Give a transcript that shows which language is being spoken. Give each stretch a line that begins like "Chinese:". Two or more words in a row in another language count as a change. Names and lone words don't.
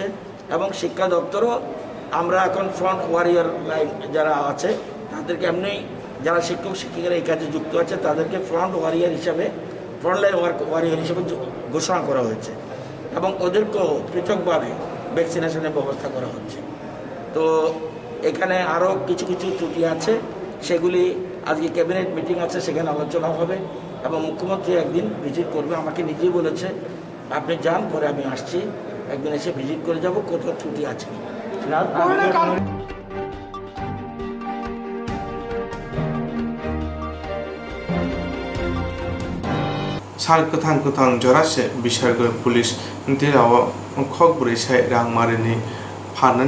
Bangla: এবং শিক্ষা দপ্তরও আমরা এখন
English: front warrior line
Bangla: যারা আছে তাদেরকে এমনি, যারা শিক্ষক শিক্ষিকারা এই কাজে যুক্ত আছে তাদেরকে
English: front warrior
Bangla: হিসাবে,
English: frontline warrior
Bangla: হিসেবে ঘোষণা করা হয়েছে এবং ওদেরকেও পৃথকভাবে ভ্যাকসিনেশনের ব্যবস্থা করা হচ্ছে। তো এখানে আরও কিছু কিছু ত্রুটি আছে, সেগুলি আজকে
English: cabinet meeting
Bangla: আছে, সেখানে আলোচনা হবে এবং মুখ্যমন্ত্রী একদিন ভিজিট করবে। আমাকে নিজেই বলেছে আপনি যান, পরে আমি আসছি, একদিন এসে ভিজিট করে যাব কোথাও ত্রুটি আছে।
Kok Borok: साल कथां कथां जरासे बिसारगो पुलिस दिराव खक बुरैसाय रां मारिनि फाननानै